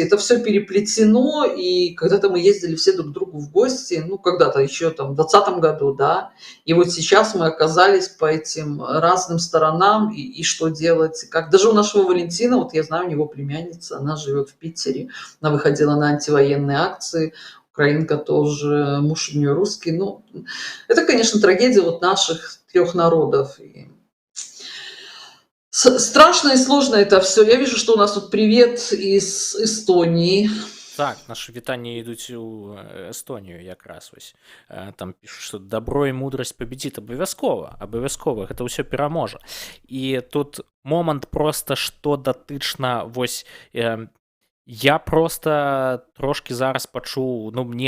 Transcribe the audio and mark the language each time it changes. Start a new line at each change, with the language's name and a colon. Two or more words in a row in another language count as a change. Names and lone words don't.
Russian: Это все переплетено, и когда-то мы ездили все друг к другу в гости, ну, когда-то еще там в 2020 году, да, и вот сейчас мы оказались по этим разным сторонам, и что делать, как даже у нашего Валентина, вот я знаю, у него племянница, она живет в Питере, она выходила на антивоенные акции, украинка тоже, муж у нее русский. Ну, это, конечно, трагедия вот наших трех народов. И страшно и сложно это все. Я вижу, что у нас тут привет из Эстонии.
Belarusian: Так, наши вітанні ідуць у Эстонію якраз вось. Там пішуць, што дабро і мудрасць пабедзіць. Абавязкова гэта ўсё пераможа. І тут момант проста, што датычна вось я просто трошки зараз пачуў, ну мне